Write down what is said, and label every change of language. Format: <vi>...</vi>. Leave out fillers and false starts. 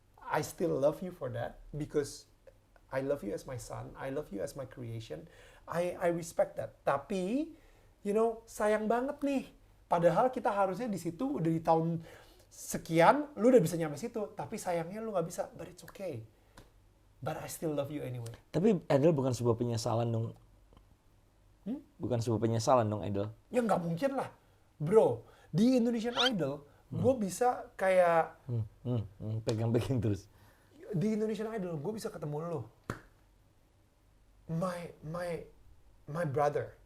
<en>I still love you for that because I love you as my son. I love you as my creation. I respect that.</en> <id>Tapi,</id> <en>you know,</en> <id>sayang banget nih. Padahal kita harusnya di situ udah di tahun sekian, lu udah bisa nyampe situ. Tapi sayangnya lu nggak bisa.</id> <en>But it's okay. But I still love you anyway.</en> <id>Tapi Idol bukan sebuah penyesalan dong. Bukan sebuah penyesalan dong Idol. Ya nggak mungkin lah. Bro, di Indonesian Idol, gue bisa kayak... Pegang-pegang terus. Di Indonesian Idol, gue bisa ketemu lo.</id> <en>My brother.</en>